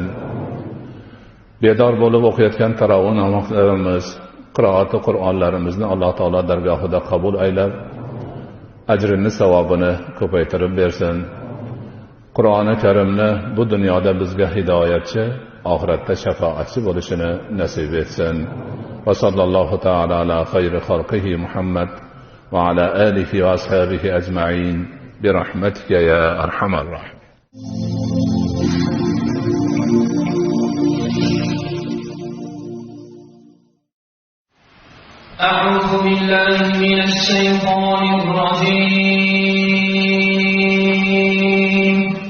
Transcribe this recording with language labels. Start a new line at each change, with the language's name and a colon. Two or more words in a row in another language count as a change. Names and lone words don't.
Uzbek: Bedor bo'lib o'qiyotgan tarovih namozlarimiz, qiroati Qur'onlarimizni Alloh taolo dargohida qabul aylab, ajrini, savobini ko'paytirib bersin. Qur'oni Karimni bu dunyoda bizga hidoyatchi, oxiratda shafoatchi bo'lishini nasib etsin.
Arabic: وصلى الله تعالى على خير خلقه محمد وعلى آله وأصحابه أجمعين برحمتك يا أرحم الراحمين. أعوذ بالله من الشيطان الرجيم.